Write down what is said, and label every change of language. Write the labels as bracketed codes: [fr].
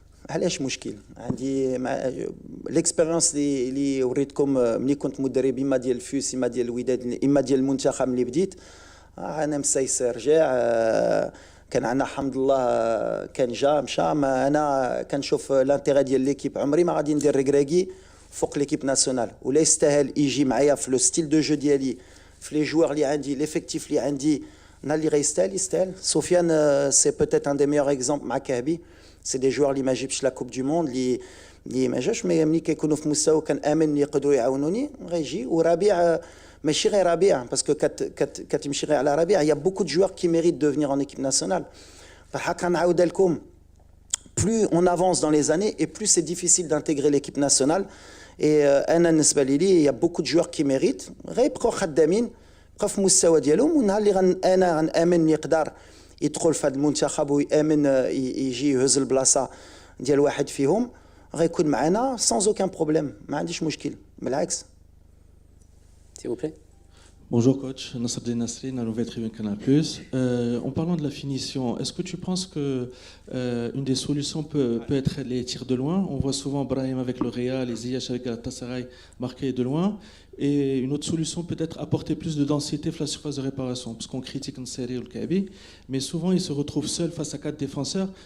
[ar] علاش مشكل؟ عندي ليكسبيريونس اللي وريتكم ملي كنت مدرب اما ديال الفيس اما ديال الوداد اما ديال المنتخب ملي بديت. انا مسيس رجع, كان عندنا حمد الله كان جا مشى. انا كنشوف لانتيغي ديال ليكيب, عمري ما غادي ندير ركراكي فوق ليكيب ناسيونال, ولا يستاهل يجي معايا في [fr] لو ستيل دو جو [ar] ديالي [fr] les joueurs li عندي, l'effectif li عندي, na li يستاهل. Sofiane, c'est peut-être un des meilleurs exemples [ar] مع كهبي. [fr] C'est des joueurs اللي ما جيبش la Coupe du Monde, اللي ما جاش, mais ملي كيكونوا في مستوى [ar] كان امن يقدروا يعاونوني غيجي. وربيع ماشي غير ربيع, [fr] parce que كتمشي غير على ربيع, il y a beaucoup de joueurs qui méritent de venir en équipe nationale. [ar] فالحق نعاود لكم, [fr] plus on avance dans les années et plus c'est difficile d'intégrer l'équipe nationale. [ar] Et انا بالنسبه لي, [fr] il y a beaucoup de joueurs qui méritent, [ar] غيبقاو خدامين, بقاو في المستوى ديالهم, ونهار اللي انا غنامن يقدر يدخل في هذا المنتخب ويامن يجي يهز البلاصه ديال واحد فيهم, غيكون معنا [fr] sans aucun problème, [ar] ما عنديش مشكل, بالعكس. [fr] S'il vous plaît. Bonjour coach, Nasruddin Nasri, la nouvelle tribune Canal+. En parlant de la finition, est-ce que tu penses que une des solutions peut être les tirs de loin? On voit souvent Brahim avec le Real et Ziyech avec Galatasaray marquer de loin. Et une autre solution peut être apporter plus de densité sur la surface de réparation, parce qu'on critique Nseri ou le Kabi, mais souvent ils se retrouvent seuls face à 4 défenseurs.